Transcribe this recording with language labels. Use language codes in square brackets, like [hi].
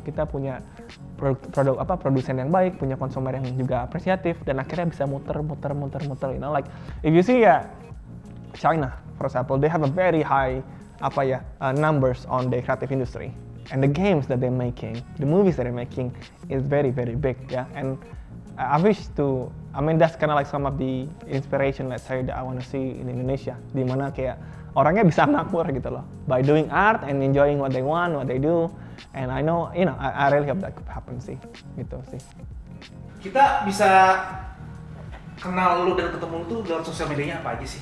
[id] Kita punya produsen yang baik, punya konsumer yang juga apresiatif, dan akhirnya bisa muter. [en] Like if you see China, for example, they have a very high numbers on the creative industry, and the games that they're making, the movies that they're making is very very big, And I wish to, that's kind of like some of the inspiration, let's say, that I want to see in Indonesia, [id] di mana kayak orangnya bisa makmur gitu loh, [en] by doing art and enjoying what they want, what they do, and I know, I really hope that could happen [id] sih, gitu sih. Kita bisa kenal lu dan ketemu lu tuh lewat sosial medianya apa aja sih?